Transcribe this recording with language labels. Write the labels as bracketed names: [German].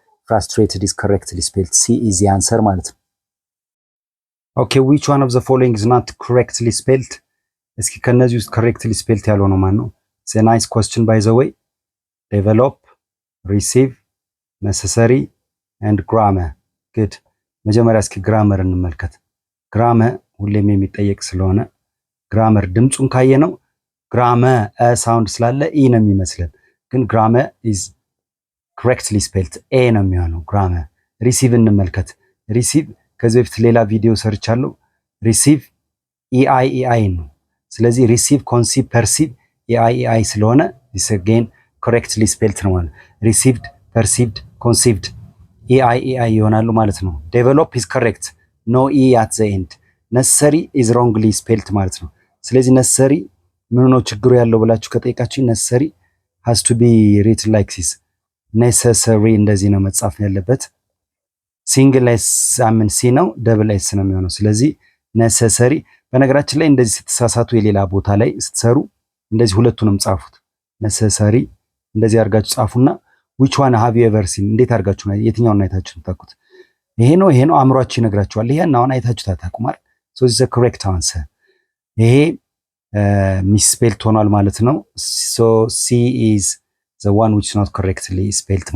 [English] frustrated is correctly spelled. C is the answer [Amharic] ማለት ነው። [English] okay, which one of the following is not correctly spelled? [Amharic] እስኪ ከነዚህ ውስጥ [English] correctly spelled [Amharic] ያልሆነው ማን ነው? [English] it's a nice question by the way. develop, receive, necessary and grammar. [Amharic] good። መጀመሪያ እስኪ grammar እንመልከት። grammar ሁሌም የሚጠየቅ ስለሆነ grammar ድምጹን ካየነው grammar ሳውንድ ስላለ e ነው የሚመስለን፣ ግን [English] grammar is correctly spelled [Amharic] a ነው የሚሆነው። grammar ሪሲቭ እንመልከት። ሪሲቭ ከዚህ በፊት ሌላ ቪዲዮ ሰርቻለሁ። ሪሲቭ ኢአይ ነው። ስለዚህ ሪሲቭ፣ ኮንሲቭ፣ ፐርሲቭ ኢአይ ስለሆነ [English] this again correctly spelled [Amharic] ነው ማለት ሪሲቭድ፣ ፐርሲቭድ፣ ኮንሲቭድ ኢአይ ይሆናሉ ማለት ነው። ዴቨሎፕ [English] is correct no e at the end necessary is wrongly spelled [Amharic] ማለት ነው። ስለዚህ necessary ምን ነው ችግሩ ያለው ብላችሁ ከጠይቃችሁ [English] necessary has to be written like this necessary [Amharic] እንደዚህ ነው መጻፍ ያለበት። ሲንግል ኤስ አምን ሲ ነው፣ ደብል ኤስ ነው የሚሆነው። ስለዚህ necessary በነገራችን ላይ እንደዚህ ስትሳሳቱ የሌላ ቦታ ላይ ስትሰሩ እንደዚህ ሁለቱንም ጻፉት። necessary እንደዚህ አድርጋችሁ ጻፉና [English] which one have you ever seen [Amharic] እንዴት አድርጋችሁ ነው የትኛውን አይታችሁ ታውቁት? ይሄ ነው አእምሯችሁ ይነግራችኋል። ይሄን አሁን አይታችሁ ታውቁማል። [English] so this is the correct answer። [Amharic] ይሄ ሚስፔልት ሆኗል ማለት ነው። [English] so C is the one which is not correctly spelled